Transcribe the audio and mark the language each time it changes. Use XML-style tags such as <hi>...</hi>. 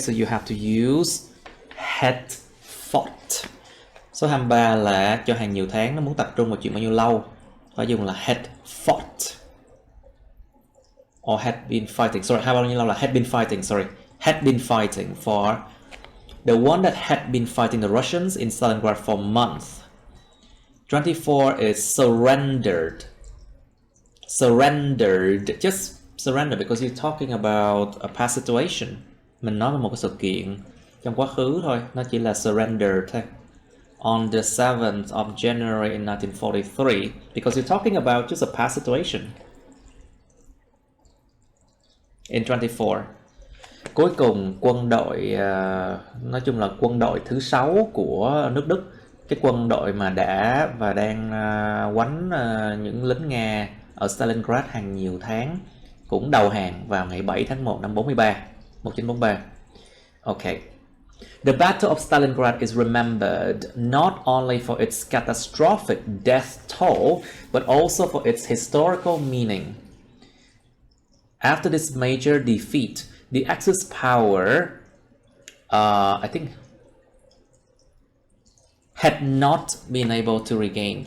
<en>So you have to use had fought.</en> <vi>Số 23 là cho hàng nhiều tháng, nó muốn tập trung vào chuyện bao nhiêu lâu, phải dùng là</vi> <en>had fought or had been fighting. Sorry,</en> <vi>bao nhiêu lâu là</vi> <en>had been fighting. Sorry, had been fighting for the one that had been fighting the Russians in Stalingrad for months. 24 is surrendered. Surrendered, just surrender because you're talking about a past situation.</en> <vi>Mình nói về một cái sự kiện trong quá khứ thôi, nó chỉ là surrender thôi.</vi> <en>On the 7th of January in 1943, because you're talking about just a past situation. In 24.</en> <vi>Cuối cùng quân đội, nói chung là quân đội thứ 6 của nước Đức, cái quân đội mà đã và đang quánh những lính Nga ở Stalingrad hàng nhiều tháng, cũng đầu hàng vào ngày 7 tháng 1 năm 1943.</vi> <en>Okay. The Battle of Stalingrad is remembered not only for its catastrophic death toll, but also for its historical meaning. After this major defeat, the Axis power, I think, had not been able to regain.</en>